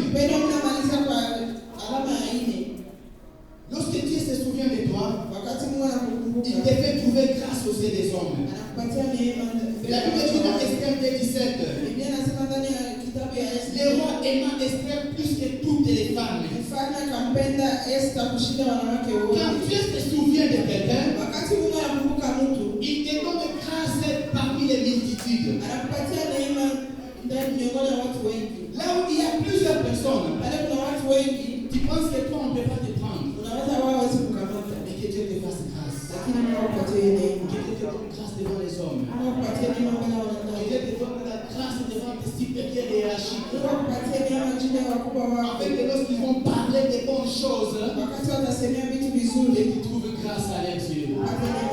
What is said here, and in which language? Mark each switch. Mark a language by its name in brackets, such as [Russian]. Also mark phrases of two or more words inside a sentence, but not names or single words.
[Swahili] Pendo mnamaliza kwa alama ya nne. [French] Lorsque Dieu se souvient de toi, [Swahili] Wakati Mungu [French] il [Swahili] anakukumbuka, [French] te fait trouver grâce aux yeux des hommes. [Swahili] anakupatia neema. [French] La Bible dit dans Esther 2:17, [Swahili] Biblia inasema ndani ya kitabu ya [French] le Esther, roi aima Esther plus que toutes les femmes. [Swahili] mfalme akampenda Esther kushinda wanawake wote. [French] Quand Dieu se souvient de quelqu'un, [Swahili] Wakati Mungu anakumbuka mtu, [French] il te donne grâce parmi les multitudes. [Swahili] anakupatia neema ndani miongoni mwa watu wengi. [French] Là où il y a plusieurs personnes, [Swahili] Pale kuna watu wengi, [French] tu penses que toi on ne peut pas te prendre. [Swahili] unaweza wao hawezi kukamata, [French] Mais que Dieu te fasse grâce. [Swahili] lakini Mungu akupatie neema. [French] Que Dieu te donne grâce devant les hommes. [Swahili] Mungu akupatie neema mbele ya [French] Que [Swahili] wanadamu. [French] Dieu te donne la grâce devant tes supérieurs hiérarchiques. [Swahili] Mungu akupatie neema chini ya wakubwa wako. [French] Afin que lorsqu'ils vont parler de bonnes choses, [Swahili] Wakati watasemea vitu vizuri, [French] tu trouves grâce à leur Dieu. [Swahili] upate neema.